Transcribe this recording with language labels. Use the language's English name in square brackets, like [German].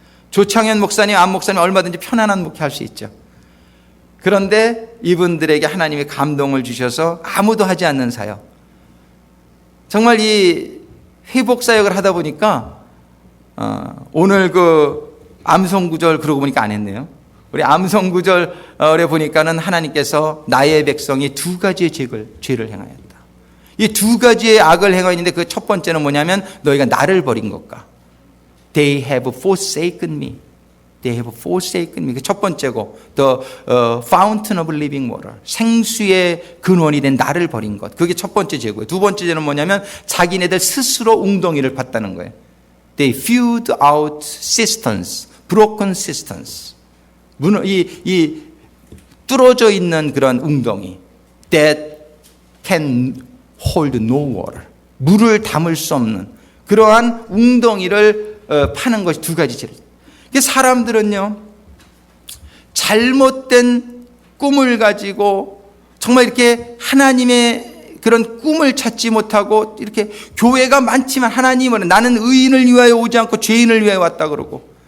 [Korean] 조창현 목사님, 안 목사님 얼마든지 편안한 목회할 수 있죠. 그런데 이분들에게 하나님이 감동을 주셔서 아무도 하지 않는 사역, 정말 이 회복 사역을 하다 보니까 오늘 그 암송구절 그러고 보니까 안 했네요. 우리 암송구절에 보니까는 하나님께서 나의 백성이 2가지의 죄를 행하였다. 이 2가지의 악을 행하였는데 그 첫 번째는 뭐냐면 너희가 나를 버린 것과 [English] They have forsaken me. They have forsaken me. [Korean] 그 첫 번째고, [English] The fountain of living water. [Korean] 생수의 근원이 된 나를 버린 것. 그게 첫 번째 죄고요. 두 번째 죄는 뭐냐면 자기네들 스스로 웅덩이를 팠다는 거예요. [English] They filled out cisterns, broken cisterns. [Korean] 이 뚫어져 있는 그런 웅덩이. [English] That can hold no water. [Korean] 물을 담을 수 없는 그러한 웅덩이를 파는 것이 2가지 죄를. 사람들은요, 잘못된 꿈을 가지고 정말 이렇게 하나님의 그런 꿈을 찾지 못하고, 이렇게 교회가 많지만 하나님은 나는 의인을 위하여 오지 않고 죄인을 위하여 왔다 그러고,